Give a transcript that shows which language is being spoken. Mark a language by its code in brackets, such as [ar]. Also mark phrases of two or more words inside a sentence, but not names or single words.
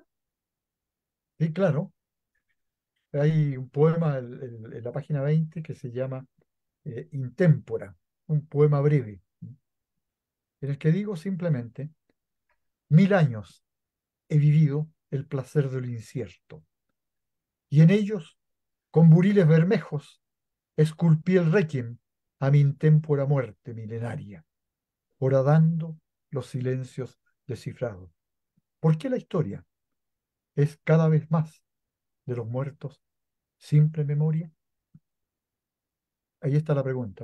[es] y claro, hay un poema en la página 20 que se llama Intémpora, un poema breve, en el que digo simplemente, 1000 años he vivido el placer del incierto, y en ellos, con buriles bermejos, esculpí el requiem a mi intémpora muerte milenaria, horadando los silencios descifrados. ¿Por qué la historia es cada vez más de los muertos simple memoria? Ahí está la pregunta.